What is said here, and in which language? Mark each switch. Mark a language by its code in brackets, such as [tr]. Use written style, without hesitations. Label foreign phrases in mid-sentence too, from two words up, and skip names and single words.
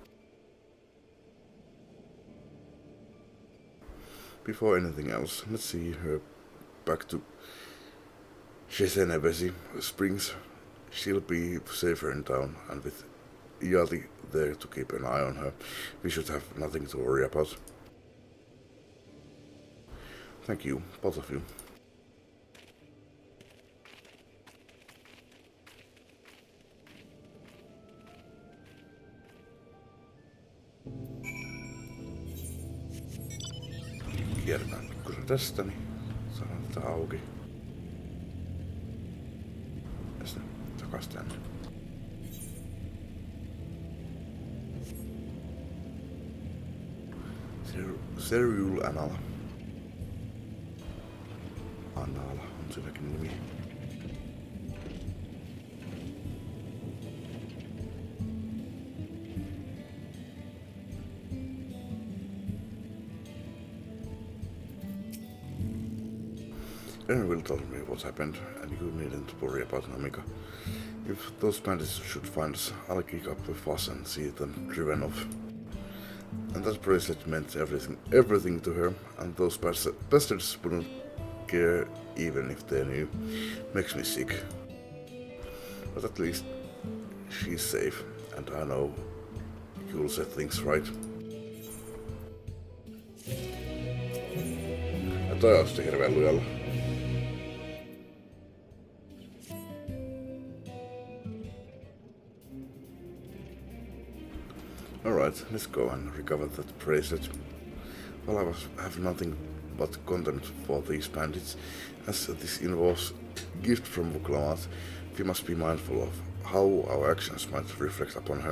[en] Before anything else, let's see her back to Shesenevesi Springs. She'll be safer in town, and with Iati there to keep an eye on her, we should have nothing to worry about. Thank you, both of you. [fi] Kierretään kyllä tästä, niin saadaan tätä auki. Ja sitten takas tänne. Serial Anala. Anala on silläkin nimi. [en] Aaron will tell me what happened, and you needn't worry about Namika. If those bandits should find us, I'll kick up a fuss and see them driven off. And that bracelet meant everything to her, and those bastards wouldn't care even if they knew. Makes me sick. But at least she's safe, and I know you'll set things right. [fi] Ja toi on sitten hirveän lujalla. [en] Alright, let's go and recover that bracelet. While I have nothing but contempt for these bandits, as this involves gift from Vuklamat, we must be mindful of how our actions might reflect upon her.